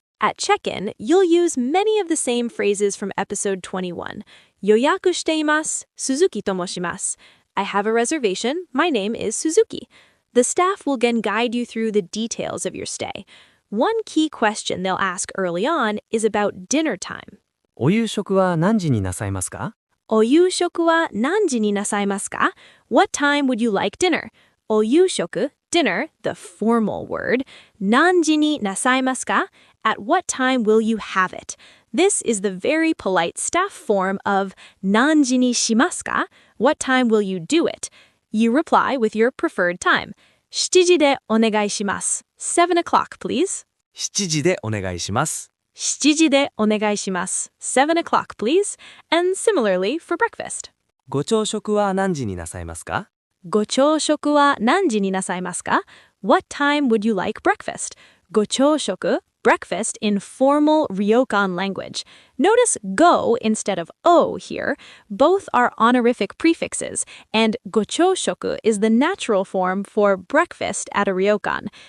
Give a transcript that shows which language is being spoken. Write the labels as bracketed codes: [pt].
[en] At check-in, you'll use many of the same phrases from episode 21. [ja] Yoyaku shiteimasu, Suzuki to moshimasu. [en] I have a reservation, my name is Suzuki. The staff will then guide you through the details of your stay. One key question they'll ask early on is about dinner time. [ja] お夕食は何時になさいますか? お夕食は何時になさいますか? [en] What time would you like dinner? お夕食, dinner, the formal word. [ja] 何時になさいますか? [en] At what time will you have it? This is the very polite staff form of [ja] 何時にしますか? [en] What time will you do it? You reply with your preferred time. [ja] 7時でお願いします. [en] 7 o'clock, please. [ja] 7時でお願いします。 7時でお願いします. [en] 7 o'clock, please. And similarly for breakfast. [ja] ご朝食は何時になさいますか? ご朝食は何時になさいますか? [en] What time would you like breakfast? ご朝食, breakfast in formal ryokan language. Notice go instead of o here. Both are honorific prefixes, and gochoshoku is the natural form for breakfast at a ryokan.